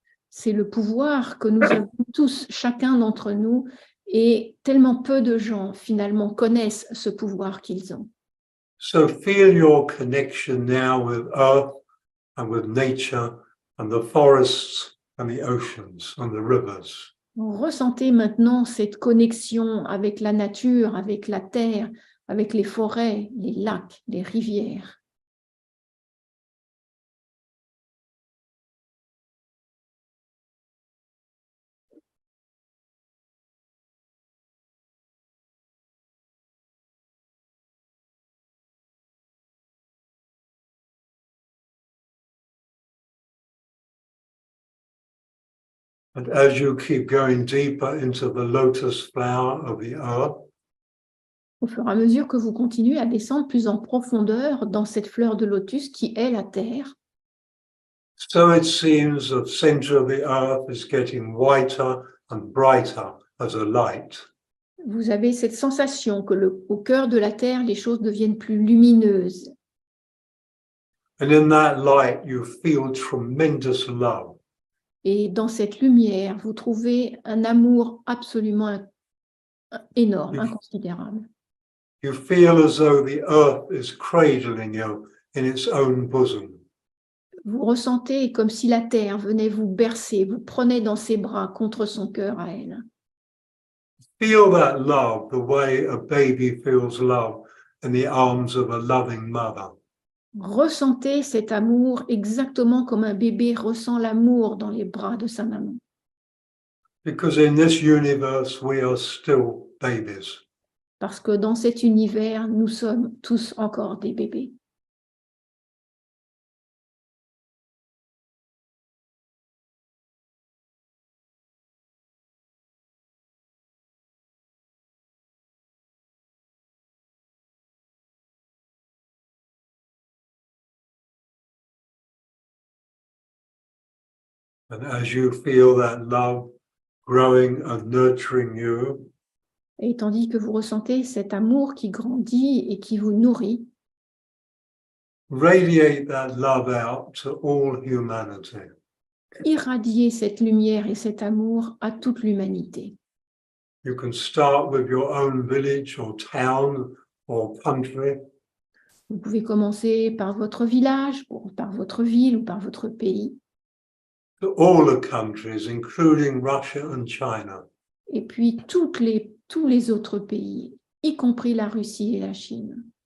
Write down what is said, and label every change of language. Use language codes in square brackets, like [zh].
[fr] C'est le pouvoir que nous avons tous, chacun d'entre nous, et tellement peu de gens finalement connaissent ce pouvoir qu'ils ont. [en] So feel your connection now with earth and with nature and the forests and the oceans and the rivers. [fr] Ressentez maintenant cette connexion avec la nature, avec la terre, avec les forêts, les lacs, les rivières. [en] And as you keep going deeper into the lotus flower of the earth, [fr] Au fur et à mesure que vous continuez à descendre plus en profondeur dans cette fleur de lotus qui est la terre, [en] so it seems the center of the earth is getting whiter and brighter as a light. [fr] vous avez cette sensation que au cœur de la terre, les choses deviennent plus lumineuses. [en] And in that light, you feel tremendous love. [fr] Et dans cette lumière, vous trouvez un amour absolument énorme, inconsidérable. [en] You feel as though the earth is cradling you in its own bosom. [fr] Vous ressentez comme si la terre venait vous bercer, vous prenait dans ses bras contre son cœur à elle. [en] Feel that love the way a baby feels love in the arms of a loving mother. [fr] Ressentez cet amour exactement comme un bébé ressent l'amour dans les bras de sa maman. [en] Because in this universe, we are still babies. [fr] Parce que dans cet univers, nous sommes tous encore des bébés. [en] And as you feel that love growing and nurturing you, [fr] Et tandis que vous ressentez cet amour qui grandit et qui vous nourrit, [en] radiate that love out to all humanity. [fr] irradiez cette lumière et cet amour à toute l'humanité. [en] You can start with your own village or town or country. [fr] Vous pouvez commencer par votre village, par votre ville ou par votre pays. [en] To all the countries, including Russia and China. [fr] Et puis tous les autres pays, y compris la Russie et la Chine.